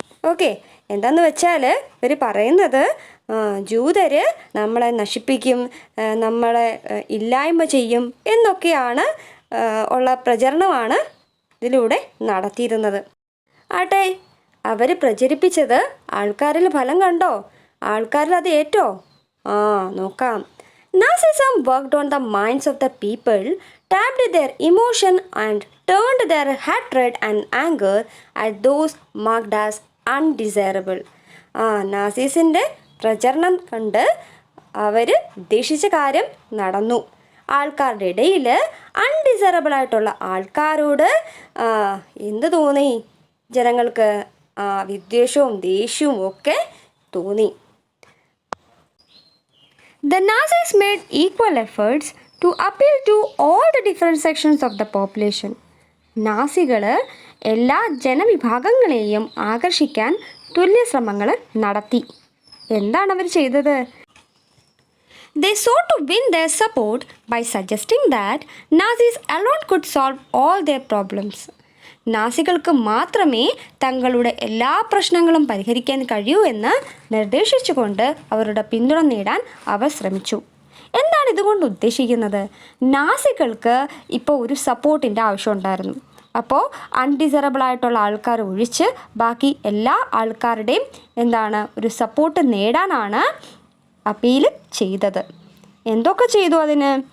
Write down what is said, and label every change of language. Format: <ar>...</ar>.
<ml>Okay, എന്താണെന്ന് വെച്ചാൽ ഇവർ പറയുന്നത് ജൂതർ നമ്മളെ നശിപ്പിക്കും, നമ്മളെ ഇല്ലായ്മ ചെയ്യും എന്നൊക്കെയാണ് ഉള്ള പ്രചരണമാണ് ഇതിലൂടെ നടത്തിയിരുന്നത്. ആട്ടെ, അവർ പ്രചരിപ്പിച്ചത് ആൾക്കാരിൽ ഫലം കണ്ടോ? ആൾക്കാരിൽ അത് ഏറ്റോ? നോക്കാം.</ml> <en>Nazism worked on the minds of the people tapped their emotion and turned their hatred and anger at those marked as undesirable.</en> <ml>നാസീസിൻ്റെ പ്രചരണം കണ്ട് അവർ ഉദ്ദേശിച്ച കാര്യം നടന്നു. ആൾക്കാരുടെ ഇടയിൽ അൺഡിസറബിൾ ആയിട്ടുള്ള ആൾക്കാരോട് എന്ത് തോന്നി? ജനങ്ങൾക്ക് വിദ്വേഷവും ദേഷ്യവും ഒക്കെ തോന്നി.</ml> <en>The Nazis made equal efforts to appeal to all the different sections of the population.</en> <ml>നാസികൾ എല്ലാ ജനവിഭാഗങ്ങളെയും ആകർഷിക്കാൻ തുല്യ ശ്രമങ്ങൾ നടത്തി. എന്താണ് അവർ ചെയ്തത്?</ml> <en>They sought to win their support by suggesting that Nazis alone could solve all their problems.</en> <ml>നാസികൾക്ക് മാത്രമേ തങ്ങളുടെ എല്ലാ പ്രശ്നങ്ങളും പരിഹരിക്കാൻ കഴിയൂ എന്ന് നിർദ്ദേശിച്ചുകൊണ്ട് അവരുടെ പിന്തുണ നേടാൻ അവർ ശ്രമിച്ചു. എന്താണ് ഇതുകൊണ്ട് ഉദ്ദേശിക്കുന്നത്? നാസികൾക്ക് ഇപ്പോൾ ഒരു സപ്പോർട്ടിൻ്റെ ആവശ്യമുണ്ടായിരുന്നു. അപ്പോൾ അൺഡിസറബിളായിട്ടുള്ള ആൾക്കാർ ഒഴിച്ച് ബാക്കി എല്ലാ ആൾക്കാരുടെയും ഒരു സപ്പോർട്ട് നേടാനാണ് അപ്പീൽ ചെയ്തത്. എന്തൊക്കെ ചെയ്തു അതിന്?</ml>